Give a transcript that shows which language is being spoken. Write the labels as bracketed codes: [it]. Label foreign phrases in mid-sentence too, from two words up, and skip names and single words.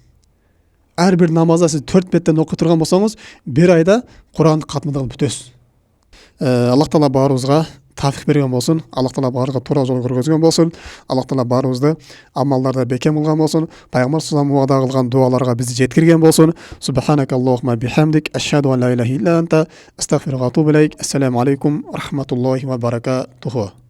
[ky] Ар бир намазда сиз 4 беттен окуй турган болсоңуз, бир айда Куранды катмыды кылып бүтөсүз. Аллах Таала баарыбызга тафик берген болсун. Аллах Таала баарыга туура жол көргөзгөн болсун. Аллах Таала баарыбызды амалдарда бекем кылган болсун. Пайгамбар [ar] صلى الله عليه [ky] вада кылган дуаларга бизди жеткирген болсун. [ar] سبحانك اللهم وبحمدك أشهد أن لا إله إلا أنت أستغفرك وأتوب إليك. السلام عليكم ورحمة الله وبركاته.